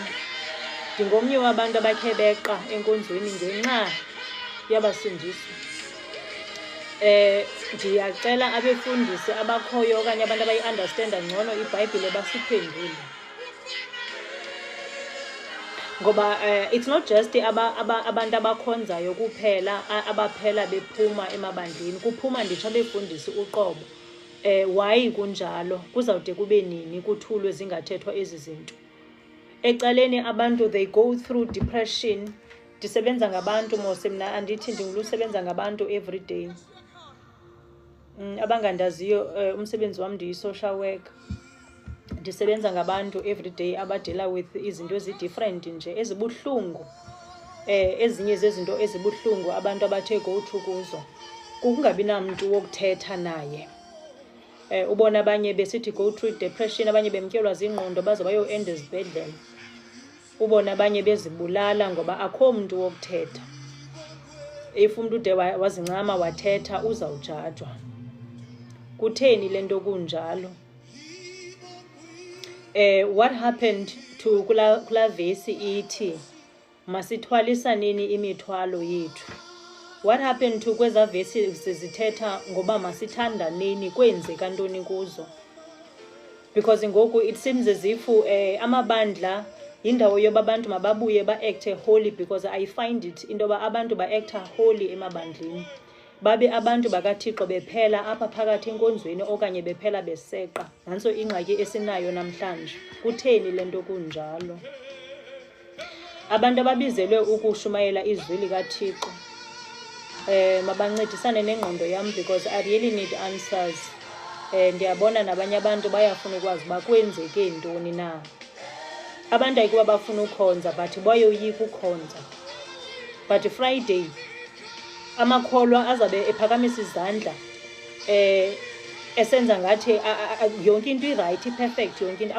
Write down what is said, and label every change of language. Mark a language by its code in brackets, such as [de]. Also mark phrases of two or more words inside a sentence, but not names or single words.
[xh] Ndingomnye wabantu abakhe beqa enkonzweni ngenxa yabasindisi. Ndiyacela abefundisi abakhoyo okanye abantu abayi-understanda ngcono iBhayibhile basiphendule, ngoba [en] it's not just [xh] abantu abakhonzayo kuphela abaphela bephuma emabandleni, kuphuma nditsho abefundisi uqobo. Why kunjalo? Kuzawude kube nini kuthulwe zingathethwa ezi zinto? Ecaleni abantu [en] they go through depression. [xh] Ndisebenza ngabantu mose mna, andithi ndingulusebenza ngabantu [en] every day. [xh] Abangandaziyo, umsebenzi wam ndiyi-social worker. Ndisebenza ngabantu [en] every day [xh] abadila with izinto ezi-different nje ezibuhlungu. Ezinye zezinto ezibuhlungu abantu abathe [en] go through [xh] kuzo kukungabi namntu wokuthetha naye. Ubona abanye besithi [en] go through depression, [xh] abanye bemtyelwa zingqondo baze bayo-enda ezibhedlele. Ubona abanye bezibulala ngoba akho mntu wokuthetha. If umntu ude wazincama wathetha uzawujajwa. Kutheni le nto kunjalo? [en] What happened to [xh] kula vesi ithi masithwalisa nini imithwalo yethu? [en] What happened to [xh] kweza vesi zithetha ngoba masithanda nini, kwenzeka ntoni kuzo? Because ngoku [en] it seems as if [xh] amabandla yindawo yoba abantu mababuye ba-acte holy, [en] because I find it [xh] into yoba abantu ba-acta holy emabandleni. Babe abantu bakaThixo bephela apha phakathi enkonzweni okanye bephela beseqa. Nantso ingxaki esinayo namhlanje. Kutheni le nto kunjalo? Abantu ababizelwe ukushumayela izwi likaThixo, mabancedisane nengqondo yam, [en] because I really need answers. [xh] Ndiyabona nabanye abantu bayafuna ukwazi uba kwenzeke ntoni na. Abantu ayikuba bafuna ukhonza, but bayoyika ukhonza. But Friday amakholwa azabe ephakamisa izandla, esenza ngathi yonke into irayithi, i-perfect, yonke into.